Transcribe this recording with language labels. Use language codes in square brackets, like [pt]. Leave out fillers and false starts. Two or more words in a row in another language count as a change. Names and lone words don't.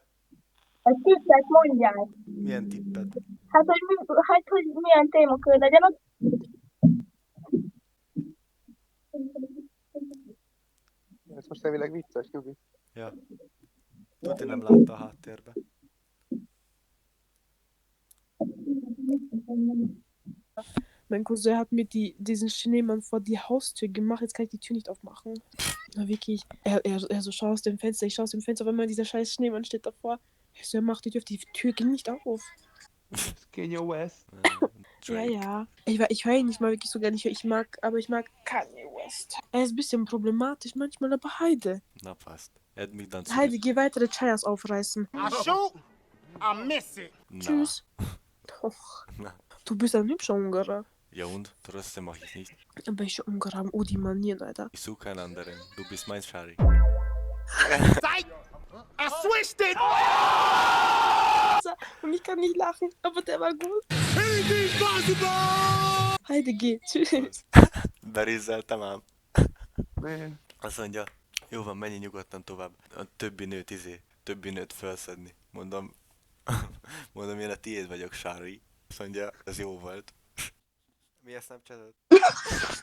[hu] Egy tippet mondjál. Milyen tippet? Hát, hogy milyen témakör legyen az. Ez most elvileg vicces, Nyugi. Ja. Tudni nem látta a háttérbe. [de] Mein Cousin hat mir diesen Schneemann vor die Haustür gemacht, jetzt kann ich die Tür nicht aufmachen. Na wirklich, er so, schau aus dem Fenster, ich schau aus dem Fenster, auf einmal dieser scheiß Schneemann steht davor. Ich so, mach die Tür geht nicht auf. Kanye West. Ja. Ich höre ihn nicht mal wirklich so gerne, ich mag Kanye West. Er ist ein bisschen problematisch manchmal, aber Heide. Na passt. Heide, geh weitere Chayas aufreißen. [en] I shoot, I miss it. [de] Tschüss. Doch. Du bist ein hübscher Ungarer. Ja und? Trotzdem mach ich nicht. Welche Ungarer haben die Manieren, Alter? Ich suche keinen anderen. Du bist mein Schari. [en] I switched it! [de] Und ich kann nicht lachen, aber der war gut. Heide, geh. Tschüss. [hu] Berizzeltem ám. Ne. Azt mondja, jó van, menj nyugodtan tovább. A többi nőt felszedni. Mondom, én a tiéd vagyok, Sári. Azt mondja, ez jó volt. Mi a Snapchatot?